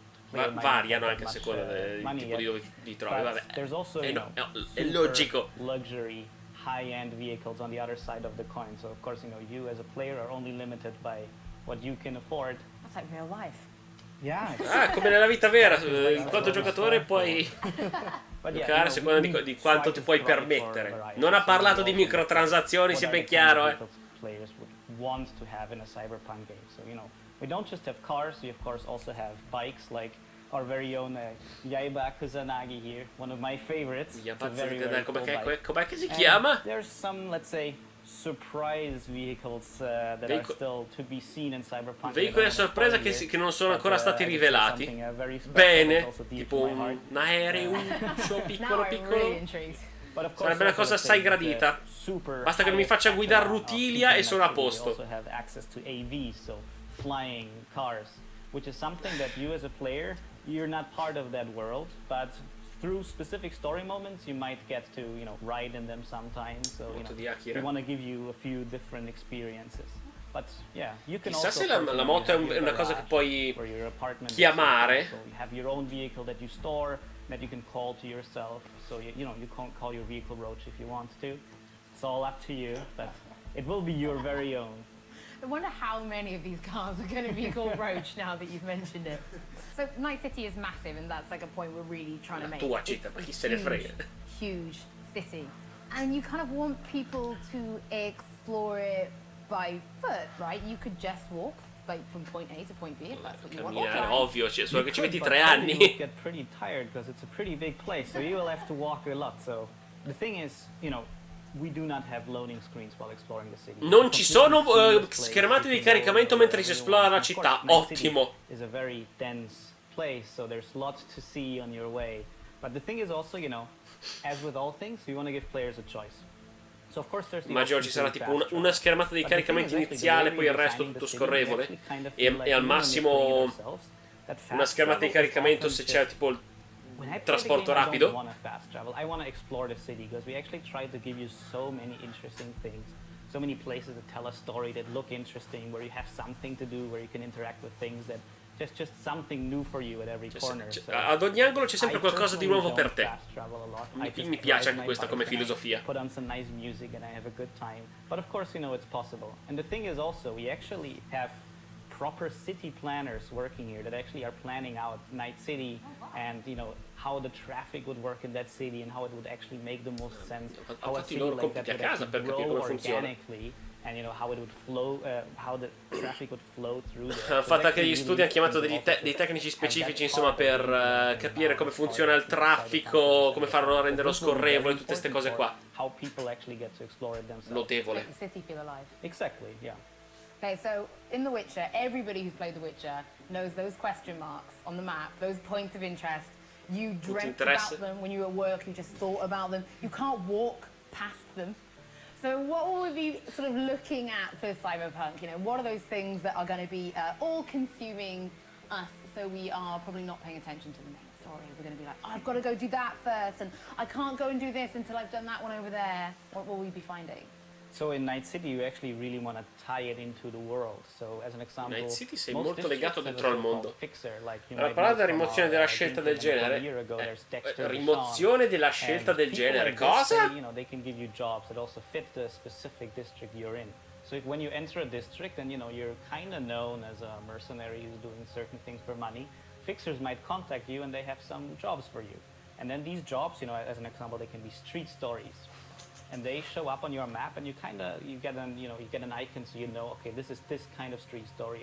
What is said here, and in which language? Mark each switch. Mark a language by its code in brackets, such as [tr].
[it] Ma variano anche a seconda del tipo di dove ti trovi, vabbè. È logico. [en] Luxury, high-end vehicles on the other side of the coin. So of course, you know, you as a player are only limited by what you can afford. That's like real life. Yeah. [it] Come nella vita vera, in quanto giocatore puoi giocare a seconda di quanto ti puoi permettere. Non ha parlato di microtransazioni, sia ben chiaro. [en] Players would want to have in a cyberpunk game. So, you know, we don't just have cars, we of course also have bikes, like our very own Yaiba Kusanagi here, one of my favorites. [it] Com'è che si chiama? [en] There's some, let's say, surprise vehicles that are still to be seen in Cyberpunk. [it] Veicoli a sorpresa che non sono ancora stati rivelati. Bene, tipo un aereo piccolo. Sarebbe una cosa assai gradita. Basta che non mi faccia guidare Rutilia e sono a posto. [en] We also have access to AV, so flying cars, which is something that you as a player, you're not part of that world, but through specific story moments, you might get to, you know, ride in them sometimes. So, you know, we want to give you a few different experiences. But yeah, you can [it] Chissà [en] also [it] se la moto è una cosa che puoi chiamare. [en] So you have your own vehicle that you store, that you can call to yourself. So you know, you can call your vehicle Roach if you want to. It's all up to you, but it will be your very own. I wonder how many of these cars are going to be called Roach now that you've mentioned it. So Night City is massive, and that's like a point we're really trying to make. [it] Tua città, ma chi se ne frega? [en] Huge city, and you kind of want people to explore it by foot, right? You could just walk like from point A to point B if that's what you want. [it] Ovvio, solo che ci metti 3 anni. [en] You get pretty tired because it's a pretty big place, so you will have to walk a lot. So the thing is, you know, we do not have loading screens while exploring the city. [it] Non ci sono schermate di caricamento mentre si esplora la città. Ottimo. [en] It's a very dense place, so there's lots to see on your way. But the thing is also, you know, as with all things, we want to give players a choice. So of course there's the [it] immagino ci sarà tipo una schermata di caricamento iniziale, poi il resto tutto scorrevole e al massimo una schermata di caricamento se c'è tipo il trasporto rapido. [en] I want to explore the city because we actually try to give you so many interesting things, so many places that tell a story that look interesting, where you have something to do, where you can interact with things that just something new for you at every corner. [it] Ad ogni angolo c'è sempre qualcosa di nuovo per te. Mi piace anche questa come filosofia. [en] Put on some nice music and I have a good time. But of course, you know, it's possible. And the thing is also, we actually have proper city planners working here that actually are planning out Night City and how the traffic would work in that city and how it would actually make the most sense. [it] Ho fatto i loro compiti a casa per capire come funziona. [en] And how it would flow, how the traffic would flow through there. [it] Hanno fatto anche degli studi, hanno chiamato dei tecnici specifici, insomma, per capire come funziona il traffico, come farlo a renderlo scorrevole, tutte queste cose qua. [en] How people actually get to explore it themselves. [it] Notevole. [en] Make the city feel alive. Exactly, yeah. Okay, so in The Witcher, everybody who's played The Witcher knows those question marks on the map, those points of interest. You dreamt about them when you were at work, you just thought about them. You can't walk past them. So what will we be sort of looking at for Cyberpunk? What are those things that are going to be all-consuming us, so we are probably not paying attention to the main story? We're going to be like, oh, I've got to go do that first, and I can't go and do this until I've done that one over there. What will we be finding? So in Night City you actually really want to tie it into the world. So as an example, [it] Night City sei molto legato dentro al mondo. Allora, parlare della rimozione della scelta del genere. Rimozione della scelta del genere. Cosa? [en] They can give you jobs that also fit the specific district you're in. So when you enter a district and you're kind of known as a mercenary who's doing certain things for money, fixers might contact you and they have some jobs for you. And then these jobs, as an example, they can be street stories. And they show up on your map, and you get an icon, so okay, this is this kind of street story.